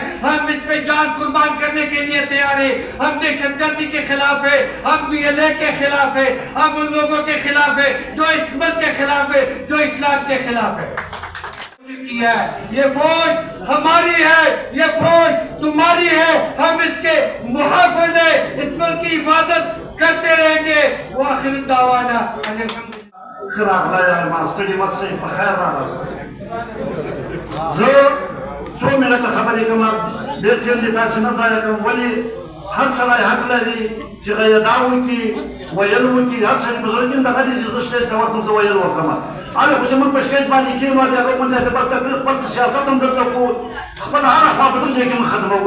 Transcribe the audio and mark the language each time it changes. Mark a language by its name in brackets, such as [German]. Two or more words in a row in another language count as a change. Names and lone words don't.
[Urdu] ہم اس پہ جان قربان کرنے کے لیے تیار ہیں. ہم دہشت گردی کے خلاف ہے, ہم BLA کے خلاف ہے, ہم ان لوگوں کے خلاف ہے جو اس ملک کے خلاف ہے, جو اسلام کے خلاف ہے. یہ فوج ہماری ہے, یہ فوج تمہاری ہے. ہم اس کے محافظ ہیں, اس ملک کی حفاظت کرتے رہیں گے. [Arabic] وآخر دعوانا [Pashto] خراب لا ماستری مسیح بخیر زه څو منټه خبرې کوم ډېر ټیم دې تاسې نه ضایع کوم. ولې هر سړی حق لري چې غیدا وکړي, ویل وکړي. هر سړی بزرګ یم دغه دی چې زه سټیج ته ورځم, زه ویل وکړم. هلې خو زموږ په سټیج باندې کښېنو, هغه غونډې ته بل تکلیف خپل سیاست هم دلته کوو, خپل هره خوا په دغه ځای کې موږ خدموو.